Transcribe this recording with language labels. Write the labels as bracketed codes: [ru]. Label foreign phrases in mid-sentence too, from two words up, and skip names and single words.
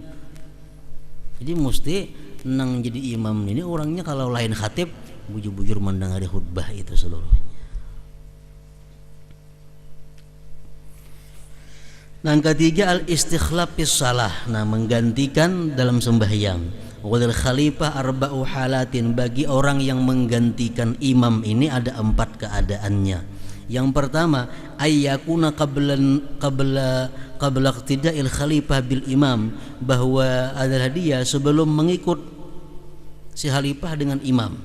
[bjn] Jadi mesti nang jadi imam ini orangnya kalau lain khatib bujur-bujur mendengar khutbah itu seluruhnya. [id] Yang ketiga [ar] الاستخلاف في الصلاة, [id] nah menggantikan dalam sembahyang. [ar] وللخليفة أربع حالات, [id] bagi orang yang menggantikan imam ini ada 4 keadaannya. Yang pertama [ar] أن يكون قبل اقتداء الخليفة بالإمام, [id] bahwa adalah dia sebelum mengikut si khalifah dengan imam.